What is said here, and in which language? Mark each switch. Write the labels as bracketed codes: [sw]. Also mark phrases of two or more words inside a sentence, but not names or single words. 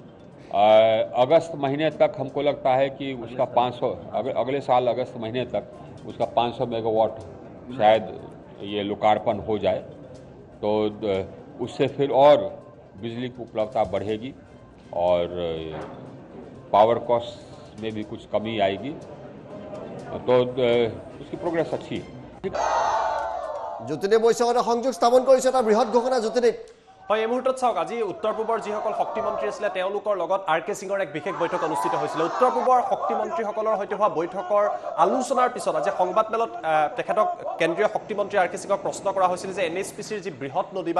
[hi] अगस्त महीने तक हमको लगता है कि उसका 500 अगले साल अगस्त महीने तक उसका 500 मेगावाट शायद ये लोकार्पण हो जाए तो उससे फिर और बिजली की उपलब्धता बढ़ेगी और [en] power cost [hi] में भी कुछ कमी आएगी तो उसकी प्रोग्रेस अच्छी है [as] জ্যোতিদেৱ বৈশ্যৰ সংযোগ স্থাপন কৰিছে এটা বৃহৎ ঘোষণা জ্যোতিদেৱ হয় এই মুহূৰ্তত চাওক আজি উত্তৰ পূবৰ যিসকল শক্তি মন্ত্ৰী আছিল তেওঁলোকৰ লগত RK সিঙৰ এক বিশেষ বৈঠক অনুষ্ঠিত হৈছিল উত্তৰ পূবৰ শক্তি মন্ত্ৰীসকলৰ সৈতে হোৱা বৈঠকৰ আলোচনাৰ পিছত আজি সংবাদ মেলত তেখেতক কেন্দ্ৰীয় শক্তি মন্ত্ৰী RK সিঙক প্ৰশ্ন কৰা হৈছিল যে NSPCৰ যি বৃহৎ নদীবান্ধ